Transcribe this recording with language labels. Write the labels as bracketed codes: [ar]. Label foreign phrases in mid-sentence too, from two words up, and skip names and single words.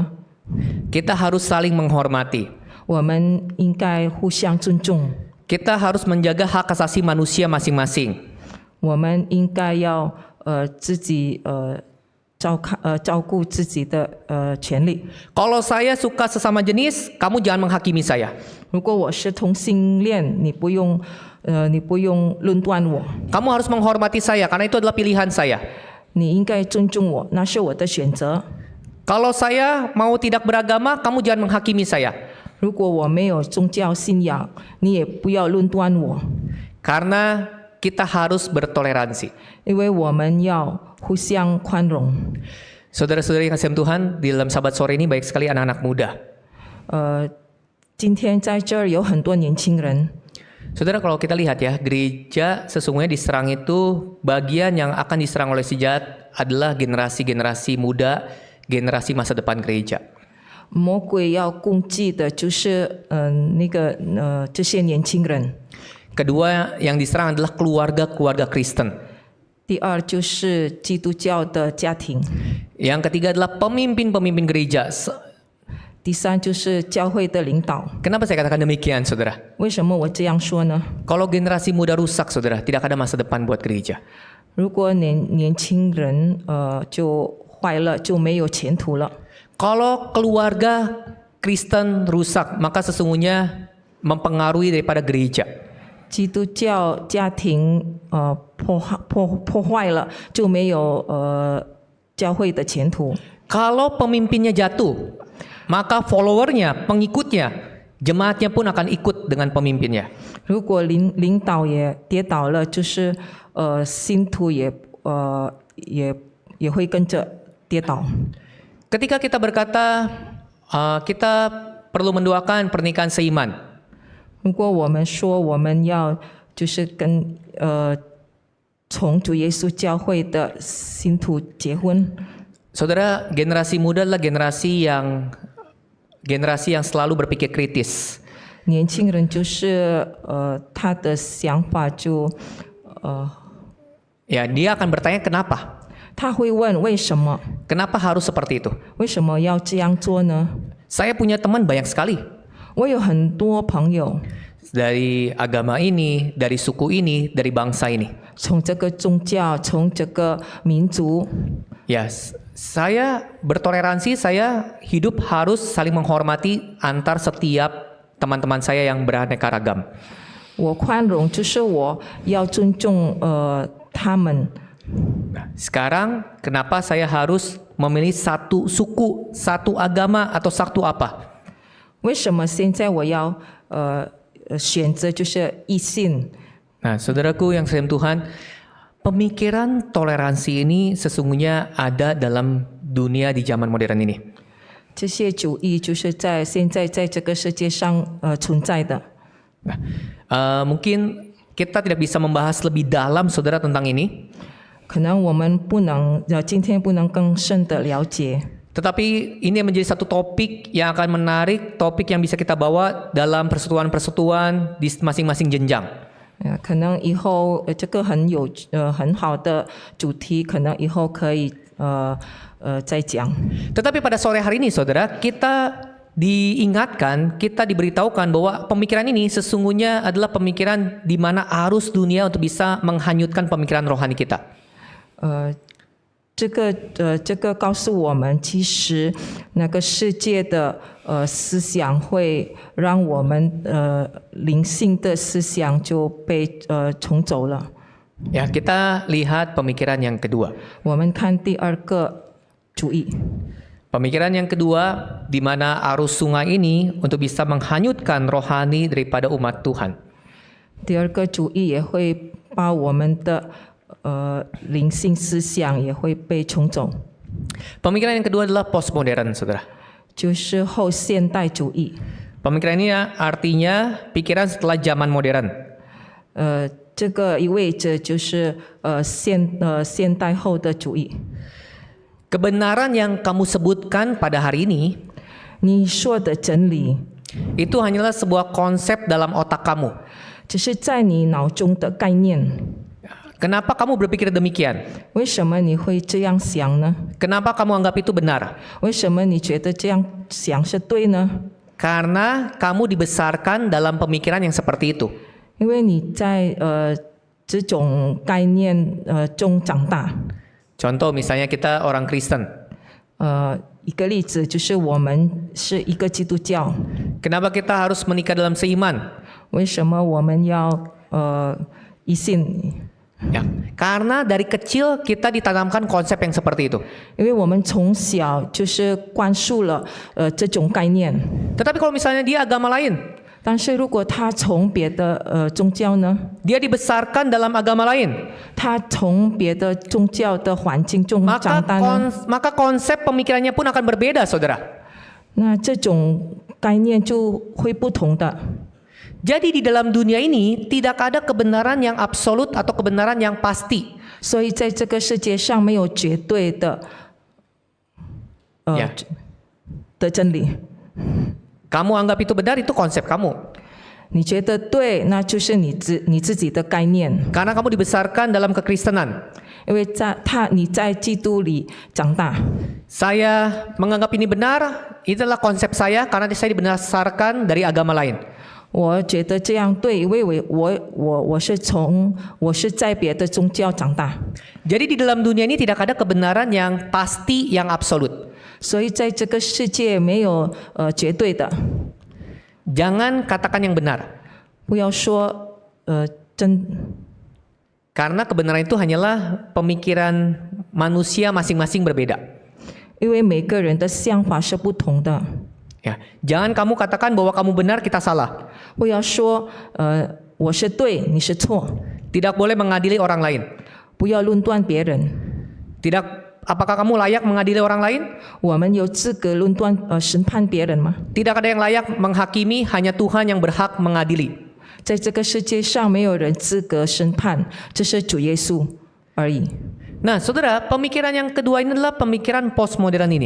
[id] Kita harus saling menghormati. [zh] 我们应该互相尊重， [id] Kita harus menjaga hak asasi manusia masing-masing. [zh] 我们应该要自己照顾自己的权利。 [id] Kalau saya suka sesama jenis, kamu jangan menghakimi saya. [zh] 如果我是同性恋，你不用论断我， [id] Kamu harus menghormati saya karena itu adalah pilihan saya. [zh] 你应该尊重我，那是我的选择。 [id] Kalau saya mau tidak beragama, kamu jangan menghakimi saya. [zh] 如果我没有宗教信仰，你也不要论断我， [id] Karena kita harus bertoleransi. [zh] 因为我们要互相宽容。 [id] Saudara-saudari yang kasih Tuhan, di dalam sahabat sore ini baik sekali anak-anak muda. [zh] 今天在这儿有很多年轻人， [id] Saudara, kalau kita lihat ya, gereja sesungguhnya diserang itu, bagian yang akan diserang oleh si jahat adalah generasi-generasi muda, generasi masa depan gereja. [zh] 魔鬼要攻击的就是这些年轻人。 [id] Kedua yang diserang adalah keluarga-keluarga Kristen. [zh] 第二就是基督教的家庭， [id] Yang ketiga adalah pemimpin-pemimpin gereja. [zh] 第三就是教会的领导。 [id] Kenapa saya katakan demikian, saudara? [zh] 为什么我这样说呢？ [id] Kalau generasi muda rusak, saudara, tidak ada masa depan buat gereja. [zh] 如果年轻人就坏了，就没有前途了。 [id] Kalau keluarga Kristen rusak, maka sesungguhnya mempengaruhi daripada gereja. [zh] 基督教家庭破坏了，就没有教会的前途。 [id] Kalau pemimpinnya jatuh, maka followernya, pengikutnya, jemaatnya pun akan ikut dengan pemimpinnya. [zh] 如果领导也跌倒了，就是信徒也会跟着跌倒。 [id] Ketika kita berkata kita perlu mendoakan pernikahan seiman, [zh] 如果我们说我们要就是跟从主耶稣教会的信徒结婚， [id] saudara, generasi muda adalah generasi yang selalu berpikir kritis. [zh] 年轻人就是他的想法就 [id] Ya, dia akan bertanya kenapa? [zh] 他会问为什么？ [id] Kenapa harus seperti itu? [zh] 为什么要这样做呢？ [id] Saya punya teman banyak sekali [zh] 我有很多朋友 [id] dari agama ini, dari suku ini, dari bangsa ini. [zh] 从这个宗教，从这个民族， [id] Ya, saya bertoleransi, saya hidup harus saling menghormati antar setiap teman-teman saya yang beraneka ragam. [zh] 我宽容，就是我要尊重他们。 [id] Nah, sekarang kenapa saya harus memilih satu suku, satu agama atau satu apa? [zh] 为什么现在我要选择就是异性？ [id] Nah, saudaraku yang sayang Tuhan, pemikiran toleransi ini sesungguhnya ada dalam dunia di zaman modern ini. [zh] 这些主义就是现在在这个世界上存在的。 [id] Nah, mungkin kita tidak bisa membahas lebih dalam, saudara, tentang ini. [zh] 可能我们今天不能更深的了解， [id] Tetapi ini menjadi satu topik yang akan menarik, topik yang bisa kita bawa dalam persekutuan-persekutuan di masing-masing jenjang. [zh] 可能以后这个很好的主题，可能以后可以再讲。 [id] Tetapi pada sore hari ini, saudara, kita diingatkan, kita diberitahukan bahwa pemikiran ini sesungguhnya adalah pemikiran di mana arus dunia untuk bisa menghanyutkan pemikiran rohani kita. [zh] 这个告诉我们，其实那个世界的思想会让我们灵性的思想就被冲走了。 [id] Ya, kita lihat pemikiran yang kedua. [zh] 我们看第二个主义， [id] Pemikiran yang kedua, di mana arus sungai ini untuk bisa menghanyutkan rohani daripada umat Tuhan. [zh] 第二个主义也会把我们的灵性思想也会被冲走， [id] Pemikiran yang kedua adalah postmodern, saudara. [zh] 就是后现代主义。 [id] Pemikiran ini artinya pikiran setelah zaman modern. [zh] 这个意味着就是现代后的主义。 [id] Kebenaran yang kamu sebutkan pada hari ini [zh] 你说的真理， [id] itu hanyalah sebuah konsep dalam otak kamu. [zh] 只是在你脑中的概念。 [id] Kenapa kamu berpikir demikian? [zh] 为什么你会这样想呢？ [id] Kenapa kamu anggap itu benar? [zh] 为什么你觉得这样想是对呢？ [id] Karena kamu dibesarkan dalam pemikiran yang seperti itu. [zh] 因为你在这种概念中长大。 [id] Contoh misalnya kita orang Kristen. [zh] 一个例子就是我们是一个基督教， [id] Kenapa kita harus menikah dalam seiman? [zh] 为什么我们要异性？ [id] Ya, karena dari kecil kita ditanamkan konsep yang seperti itu. [zh] 因为我们从小就是灌输了这种概念。 [id] Tetapi kalau misalnya dia agama lain, [zh] 但是如果他从别的宗教呢， [id] Dia dibesarkan dalam agama lain. [zh] 他从别的宗教的环境中长大呢， [id] Maka konsep pemikirannya pun akan berbeda, saudara. [zh] 那这种概念就会不同的。 [id] Jadi di dalam dunia ini tidak ada kebenaran yang absolut atau kebenaran yang pasti. [zh] 所以在这个世界上没有绝对的 [id] Ya. [zh] 的真理。 [id] Kamu anggap itu benar, itu konsep kamu. [zh] 你觉得对，那就是你自己的概念， [id] Karena kamu dibesarkan dalam kekristenan. [zh] 因为你在基督里长大。 [id] Saya menganggap ini benar, itulah konsep saya karena saya dibesarkan dari agama lain. [zh] 我觉得这样对，因为我是在别的宗教长大， [id] Jadi di dalam dunia ini tidak ada kebenaran yang pasti, yang absolut. [zh] 所以在这个世界没有绝对的。 [id] Jangan katakan yang benar. [zh] 不要说真， [id] Karena kebenaran itu hanyalah pemikiran manusia masing-masing berbeda. [zh] 因为每个人的想法是不同的。 [id] Ya, jangan kamu katakan bahwa kamu benar, kita salah. [zh] 不要说我是对，你是错， [id] Tidak boleh mengadili orang lain. [zh] 不要论断别人。 [id] Tidak, apakah kamu layak mengadili orang lain? [zh] 我们有资格论断审判别人吗？ [id] Tidak ada yang layak menghakimi, hanya Tuhan yang berhak mengadili. [zh] 在这个世界上没有人资格审判，这是主耶稣而已。 [id] Nah, saudara, pemikiran yang kedua ini adalah pemikiran postmodern ini.